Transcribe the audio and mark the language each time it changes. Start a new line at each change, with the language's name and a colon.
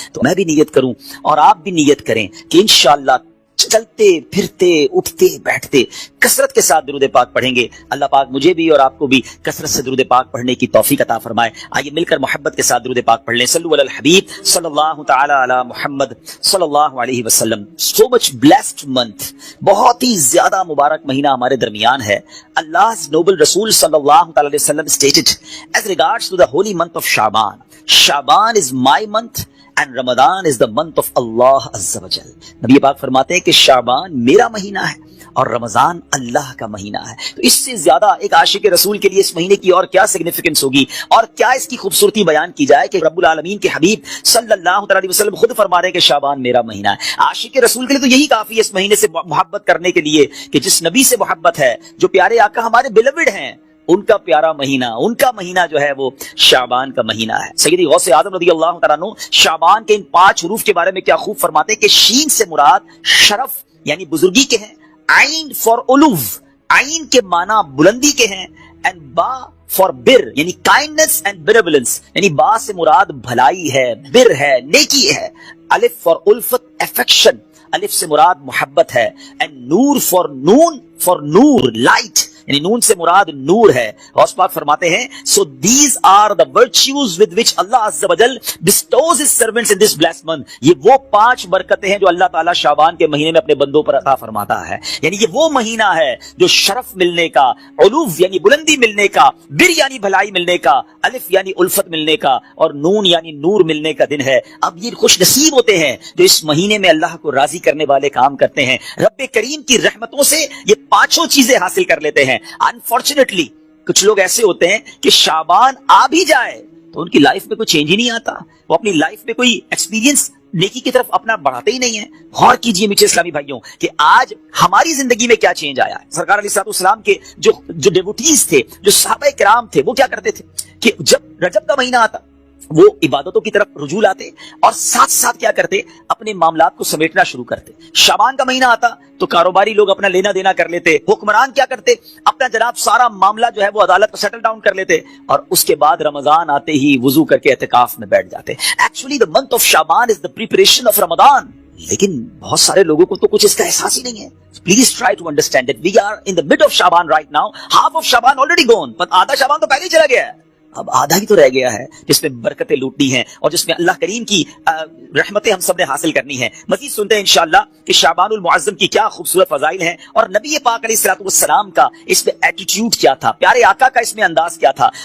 Urdu: تو میں بھی نیت کروں اور آپ بھی نیت کریں کہ انشاءاللہ چلتے پھرتے اٹھتے بیٹھتے کثرت کے ساتھ درود پاک پڑھیں گے. اللہ پاک مجھے بھی اور آپ کو بھی کثرت سے درود پاک پڑھنے کی توفیق عطا فرمائے. آئیے مل کر محبت کے ساتھ درود پاک پڑھ لیں. صلو علی الحبیب صلی اللہ تعالی علی محمد صلی اللہ علیہ وسلم. سو مچ بلیسڈ منتھ، بہت ہی زیادہ مبارک مہینہ ہمارے درمیان ہے.
English: Allah's noble رسول صلی اللہ تعالی علیہ وسلم stated as regards to the holy month of Shaban is my month and Ramadan is the month of Allah Azza wa Jal.
Urdu: نبی پاک فرماتے ہیں کہ شعبان میرا مہینہ ہے اور رمضان اللہ کا مہینہ ہے. تو اس سے زیادہ ایک عاشق رسول کے لیے اس مہینے کی اور کیا سگنیفیکنس ہوگی اور کیا اس کی خوبصورتی بیان کی جائے کہ رب العالمین کے حبیب صلی اللہ علیہ وسلم خود فرما رہے ہیں کہ شعبان میرا مہینہ ہے. عاشق رسول کے لیے تو یہی کافی ہے اس مہینے سے محبت کرنے کے لیے کہ جس نبی سے محبت ہے، جو پیارے آقا ہمارے بیلوڈ ہیں، ان کا پیارا مہینہ، ان کا مہینہ جو ہے وہ شعبان کا مہینہ ہے. سیدی غوث اعظم رضی اللہ تعالیٰ عنہ شعبان کے ان 5 حروف کے بارے میں کیا خوب فرماتے ہیں کہ شین سے مراد شرف یعنی بزرگی کے ہیں، عین فار علو، عین کے معنی بلندی کے ہیں، اینڈ با فار بر یعنی کائنڈنس اینڈ بیریولنس، یعنی با سے مراد بھلائی ہے، بر ہے، نیکی ہے. الف فار الفت افیکشن، الف سے مراد محبت ہے. And Noor for Noor light, یعنی نون سے مراد نور ہے.
English: Ghaus Pak
Urdu: فرماتے ہیں
English: so these are the virtues with which Allah Azza wa Jal bestows his servants in this blessed month.
Urdu: یہ وہ 5 برکتیں ہیں جو اللہ تعالیٰ شعبان کے مہینے میں اپنے بندوں پر عطا فرماتا ہے. یعنی یہ وہ مہینہ ہے جو شرف ملنے کا، علو یعنی بلندی ملنے کا، بر یعنی بھلائی ملنے کا، الف یعنی الفت ملنے کا، اور نون یعنی نور ملنے کا دن ہے. اب یہ خوش نصیب ہوتے ہیں جو اس مہینے میں اللہ کو راضی کرنے والے کام کرتے ہیں، رب کریم کی رحمتوں سے یہ 5 چیزیں حاصل کر لیتے ہیں. انفارچونیٹلی کچھ لوگ ایسے ہوتے ہیں کہ شعبان آ بھی جائے تو ان کی لائف میں کوئی چینج ہی نہیں آتا، وہ اپنی لائف میں کوئی ایکسپیرینس نیکی کی طرف اپنا بڑھاتے ہی نہیں ہیں. غور کیجئے میٹھے اسلامی بھائیوں کہ آج ہماری زندگی میں کیا چینج آیا ہے. سرکار علیہ الصلوۃ والسلام کے جو ڈیوٹیز تھے، جو صحابہ کرام تھے، وہ کیا کرتے تھے کہ جب رجب کا مہینہ آتا وہ عبادتوں کی طرف رجوع لاتے اور ساتھ ساتھ کیا کرتے، اپنے معاملات کو سمیٹنا شروع کرتے. شعبان کا مہینہ آتا تو کاروباری لوگ اپنا لینا دینا کر لیتے، حکمران کیا کرتے، اپنا جناب سارا معاملہ جو ہے وہ عدالت پر سیٹل ڈاؤن کر لیتے، اور اس کے بعد رمضان آتے ہی وضو کر کے اعتکاف میں بیٹھ جاتے.
English: Actually the month of Shaban is the preparation of Ramadan.
Urdu: لیکن بہت سارے لوگوں کو تو کچھ اس کا احساس ہی نہیں ہے.
English: Please try to understand that we are in the mid of Shaban right now. Half of Shaban already gone.
Urdu: but آدھا شعبان تو پہلے ہی چلا گیا ہے، اب آدھا ہی تو رہ گیا ہے جس میں برکتیں لوٹنی ہیں اور جس میں اللہ کریم کی رحمتیں ہم سب نے حاصل کرنی ہیں. مزید سنتے ہیں انشاءاللہ کہ شعبان المعظم کی کیا خوبصورت فضائل ہیں اور نبی پاک علیہ الصلوۃ والسلام کا اس میں ایٹیٹیوڈ کیا تھا، پیارے آقا کا اس میں انداز کیا تھا.